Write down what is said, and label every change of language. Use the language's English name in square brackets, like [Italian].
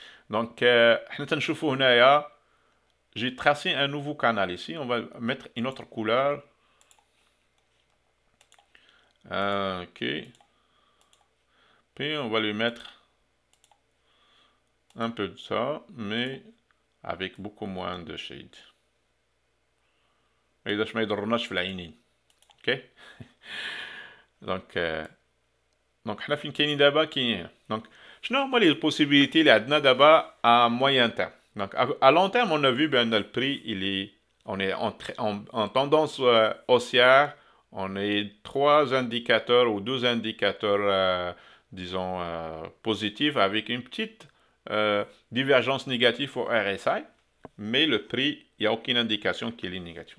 [French] Donc [Arabic] حنا تنشوفوا هنايا [French] j'ai tracé un nouveau canal ici. On va mettre une autre couleur. Ok. Puis on va lui mettre un peu de ça, mais avec beaucoup moins de shade. [Arabic] ما يقدرش ما يضرناش في العينين. اوكي دونك حنا فين كاينين دابا؟ كاينين. دونك شنو هما لي البوسيبيليتي اللي عندنا دابا [French] à moyen terme. Donc à long terme on a vu ben le prix on est en tendance haussière. On est trois indicateurs ou deux indicateurs disons positifs avec une petite divergence négative au RSI, mais le prix, il n'y a aucune indication qu'il est négatif.